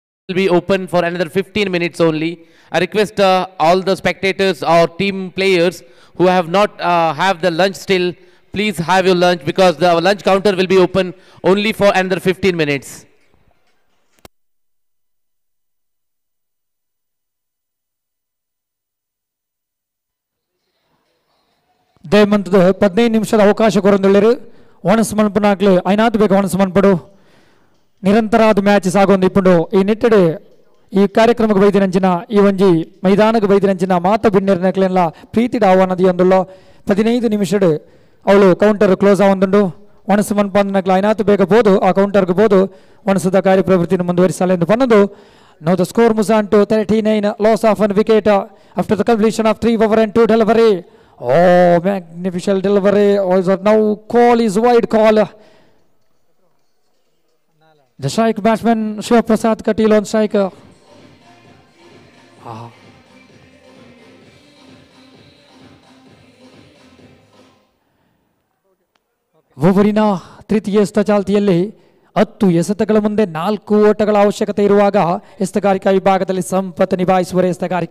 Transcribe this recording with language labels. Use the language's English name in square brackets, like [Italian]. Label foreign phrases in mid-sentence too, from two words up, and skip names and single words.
[English] will be open for another 15 minutes only. I request all the spectators or team players who have not have the lunch still, please have your lunch because the lunch counter will be open only for another 15 minutes. [Tulu] ದಯಮಂತದ 15 ನಿಮಿಷದ ಅವಕಾಶ ಕೊರಂದುಳ್ಳರು ಓಣಸ್ ಮನ್ಪನಾಗ್ಲು ಐನಾತ್ ಬೇಕು ಓಣಸ್ ಮನ್ಪಡು ನಿರಂತರಾದ ಮ್ಯಾಚ್ ಸಾಗೊಂದು ಇಪ್ಪುಂಡು ಈ ನಿಟ್ಟಡೆ ಈ ಕಾರ್ಯಕ್ರಮಕ್ಕೆ ಬೈದಿನಂಚಿನ ಈ ಒಂಜಿ ಮೈದಾನಕ್ಕೆ ಬೈದಿನಂಚಿನ ಮಾತ ಬಿನ್ನೆರ್ನಕ್ಲೆಲ್ಲ ಪ್ರೀತಿಡ ಆಹ್ವಾನದಿ ಒಂದುಳ್ಳೋ 15 ನಿಮಿಷಡ್ ಅವಳು [English] counter close [Tulu] ಆವೊಂದುಂಡು ಒಣಸು ಮನ್ಪಂದನಕ್ಲ ಐನಾತ್ ಬೇಗ ಬೋದು ಆ ಕೌಂಟರ್ಗೆ ಬೋದು ಒಣಸದ ಕಾರ್ಯಪ್ರವೃತ್ತಿನ ಮುಂದುವರಿಸಲೆಂದು ಪನ್ನದು. [English] Now the score moves on to 39, loss of 1 wicket after the completion of 3 over and 2 delivery. Oh, magnificent delivery. Also now call is wide call. The strike batsman Shiv Prasad Katil on strike. [Kannada] ಓವರಿನ ತೃತೀಯ ಚಾಲ್ತಿಯಲ್ಲಿ 10 ಎಸೆತಗಳ ಮುಂದೆ 4 ಓಟಗಳ ಅವಶ್ಯಕತೆ ಇರುವಾಗ ಎಸೆತಗಾರಿಕಾ ವಿಭಾಗದಲ್ಲಿ ಸಂಪತ್ತು ನಿಭಾಯಿಸುವ ಎಸೆತಗಾರಿಕೆ.